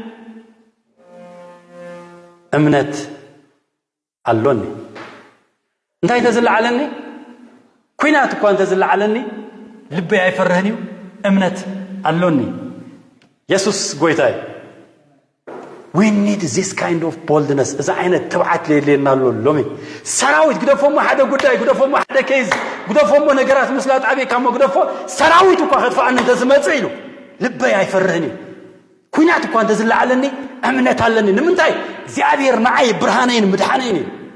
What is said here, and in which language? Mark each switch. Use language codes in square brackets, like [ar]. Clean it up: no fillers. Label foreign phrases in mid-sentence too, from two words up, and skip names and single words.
[ti] እምነት ኣሎኒ እንታይ እንተዝለዓለኒ ኩናት እኳ እንተዝለዓለኒ ልበይ ኣይፈርህን እዩ እምነት ኣሎኒ ኢየሱስ ጎይታይ [en] we need this kind of boldness [ti] እዛ ዓይነት ትብዓት ለየለና ኣሎ ሎሚ ሰራዊት ግደፎሞ ሓደ ጉዳይ ግደፎሞ ሓደ ኬዝ ግደፎሞ ነገራት ምስላት ዓብየካሞ ግደፎ ሰራዊት እኳ ክትፈዓኒ እንተዝመጽእ ኢሉ ልበይ ኣይፈርህን እዩ ኩናት እኳ እንተዝለዓለኒ እምነት ኣለኒ ንምንታይ እግዚአብሔር ንዓይ ብርሃነይን ምድሓነይን እዩ